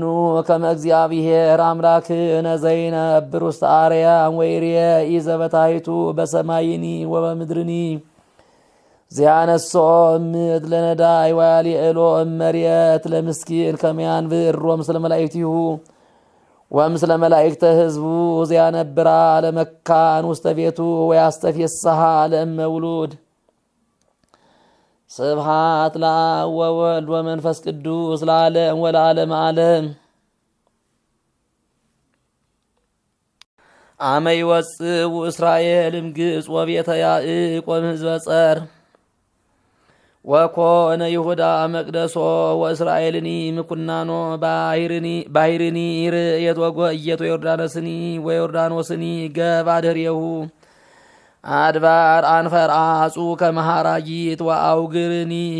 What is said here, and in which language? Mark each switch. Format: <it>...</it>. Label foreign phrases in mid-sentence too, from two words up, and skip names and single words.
<gez>ከመ እግዚአብሔር አምላክነ ዘይነብር ውስተ አርያም ወይሬኢ ዘበታሕቱ በሰማይኒ ወበምድርኒ ዘያነሶ እምድር ለነዳይ ወያልዕሎ እመሬት ለምስኪን ከመ ያንብር ወምስለ መላእክቲሁ ወምስለ መላእክተ ሕዝቡ ዘያነብራ ለመካን ውስተ ቤቱ ወያስተፌስሓ ለእመ ውሉድ ስብሐት ለአብ ወወልድ ወመንፈስ ቅዱስ ለዓለም ወለዓለመ ዓለም። አመ ይወፅእ እስራኤል እምግብፅ ወቤተ ያዕቆብ ሕዝበ ጸር ወኮነ ይሁዳ መቅደሶ ወእስራኤልኒ ምኩናኖ ባሕርኒ ርእየት ወጎየት ወዮርዳኖስኒ ወዮርዳኖስኒ ገባ ድኅሬሁ አድባር አንፈርአጹ ከመሃራጊት ወአውግርኒ</gez>